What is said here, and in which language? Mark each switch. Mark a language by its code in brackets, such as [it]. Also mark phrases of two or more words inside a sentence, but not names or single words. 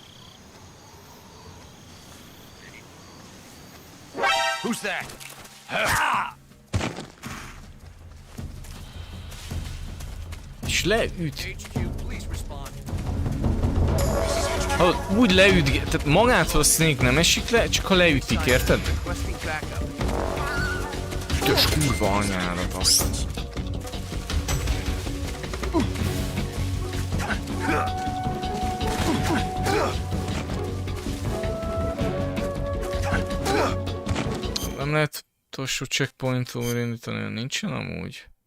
[en] Who's that? [hu] És leüt. [en] HQ, please respond. [hu] Ha úgy leüt, tehát magától a Snake nem esik le, csak ha leütik, érted? [en] Requesting backup. [hu] Ütös kurva anyádat azt. Nem lehet utolsó checkpoint-tól újraindítani, nincsen amúgy.